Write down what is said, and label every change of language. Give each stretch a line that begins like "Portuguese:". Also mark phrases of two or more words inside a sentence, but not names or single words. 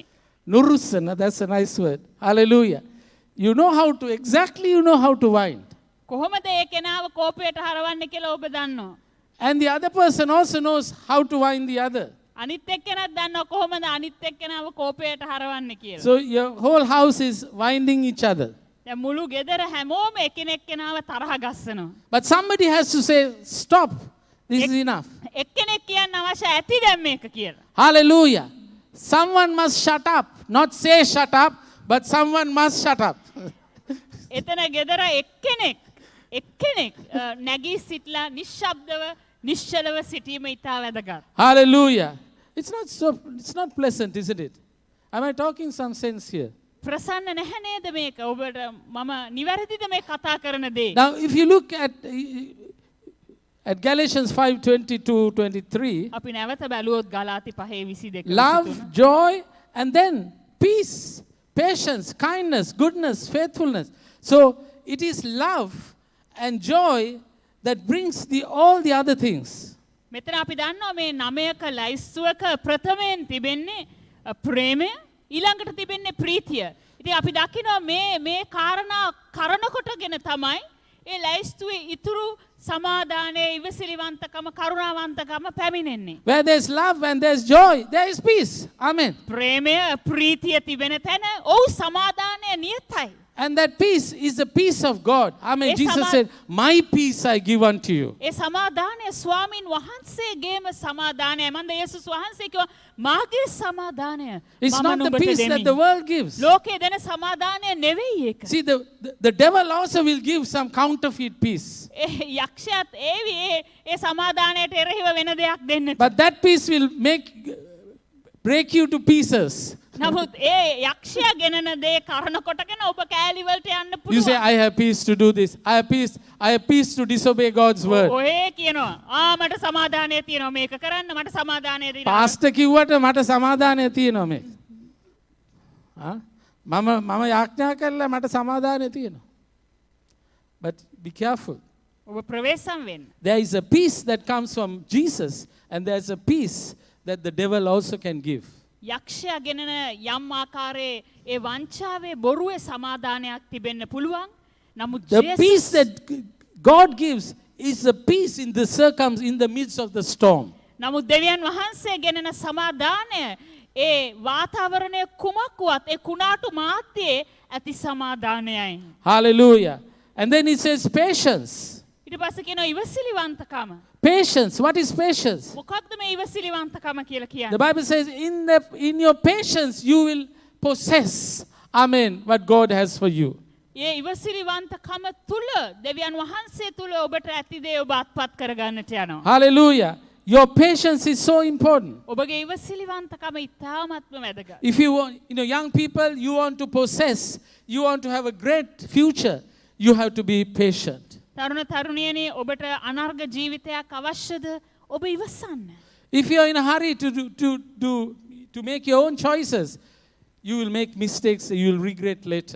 English: Nurusana, that's a nice word. Hallelujah. You know how to wind.
Sinhala: කොහොමද ඒ කෙනාව කෝපයට හරවන්නේ කියලා ඔබ දන්නවා.
English: And the other person also knows how to wind the other.
Sinhala: අනිත් එක්කෙනාත් දන්නවා කොහොමද අනිත් එක්කෙනාව කෝපයට හරවන්නේ කියලා.
English: So your whole house is winding each other.
Sinhala: දැන් මුළු ගෙදර හැමෝම එකිනෙක කෙනාව තරහ ගස්සනවා.
English: But somebody has to say, stop. This is enough.
Sinhala: එක්කෙනෙක් කියන්න අවශ්‍ය ඇති දැන් මේක කියලා.
English: Hallelujah. Someone must shut up. Not say shut up, but someone must shut up.
Sinhala: එතන ගෙදර එක්කෙනෙක් නැගී සිටලා නිශ්ශබ්දව නිශ්චලව සිටීම ඉතා වැදගත්.
English: Hallelujah. It's not pleasant, isn't it? Am I talking some sense here?
Sinhala: ප්‍රසන්න නැහැ නේද මේක? ඔබට මම නිවැරදිද මේ කතා කරන දේ?
English: Now, if you look at Galatians 5:22-23,
Sinhala: අපි නැවත බැලුවොත් ගලාති 5:22
English: love, joy, and then peace, patience, kindness, goodness, faithfulness. So it is love and joy that brings all the other things.
Sinhala: මෙතන අපි දන්නවා මේ 9ක ලයිස්තුවක ප්‍රථමයෙන් තිබෙන්නේ ප්‍රේමය, ඊළඟට තිබෙන්නේ ප්‍රීතිය. ඉතින් අපි දකිනවා මේ කාරණා කරනකොටගෙන තමයි ඒ ලයිස්තුවේ ඉතුරු සමාදානයේ ඉවසිලිවන්තකම කරුණාවන්තකම පැමිණෙන්නේ.
English: Where there's love and there's joy, there is peace. Amen.
Sinhala: ප්‍රේමය ප්‍රීතිය තිබෙන තැන ඔව් සමාදානය නියතයි.
English: And that peace is the peace of God. Amen. Yes, Jesus Sama- said, my peace I give unto you.
Sinhala: ඒ සමාදානය ස්වාමින් වහන්සේගේම සමාදානය. මන්ද යේසුස් වහන්සේ කිව්වා මාගේ සමාදානය
English: It's
Sinhala: මම
English: not the
Sinhala: නුඹට
English: peace that the
Sinhala: දෙමි.
English: world gives.
Sinhala: ලෝකයේ දෙන සමාදානය නෙවෙයි ඒක.
English: See, the devil also will give some counterfeit peace.
Sinhala: ඒ යක්ෂයාත් ඒ සමාදානයට එරෙහිව වෙන දෙයක් දෙන්නට.
English: But that peace will break you to pieces.
Sinhala: නමුත් ඒ යක්ෂයා ගෙනන දේ කරන කොටගෙන ඔබ කෑලි වලට යන්න
English: You say,
Sinhala: පුළුවන්.
English: I have peace to do this. I have peace to disobey God's word.
Sinhala: ඔය කියනවා මට සමාදානය තියෙනවා මේක කරන්න මට සමාදානය දෙනවා. Pastor කිව්වට මට සමාදානය තියෙනවා මේ. මම යාඥා කළා මට සමාදානය තියෙනවා.
English: But be careful.
Sinhala: ඔබ ප්‍රවේශම් වෙන්න.
English: There is a peace that comes from Jesus, and there's a peace that the devil also can give.
Sinhala: යක්ෂයා ගෙනන යම් ආකාරයේ ඒ වංචාවේ බොරුවේ සමාදානයක් තිබෙන්න පුළුවන්. නමුත්
English: The peace that God gives is a peace in the midst of the storm.
Sinhala: නමුත් දෙවියන් වහන්සේ ගෙනන සමාදානය ඒ වාතාවරණය කුමක් වුවත් ඒ කුණාටු මාත්‍යයේ ඇති සමාදානයයි.
English: Hallelujah. And then it says patience.
Sinhala: ඊට පස්සේ කියනවා ඉවසිලිවන්තකම.
English: Patience. What is patience?
Sinhala: මොකක්ද මේ ඉවසිලිවන්තකම කියලා
English: The
Sinhala: කියන්නේ?
English: Bible says, in your patience, you will possess, amen, what God has for you.
Sinhala: ඒ ඉවසිලිවන්තකම තුල දෙවියන් වහන්සේ තුල ඔබට ඇති දේ ඔබ අත්පත් කරගන්නට යනවා.
English: Hallelujah. Your patience is so important.
Sinhala: ඔබගේ ඉවසිලිවන්තකම ඉතාමත්ම වැදගත්.
English: If you want, young people, you want to possess, you want to have a great future, you have to be patient.
Sinhala: තරුණ තරුණියනි ඔබට අනර්ග ජීවිතයක් අවශ්‍යද? ඔබ ඉවසන්න.
English: If you are in a hurry to make your own choices, you will make mistakes, you will regret later.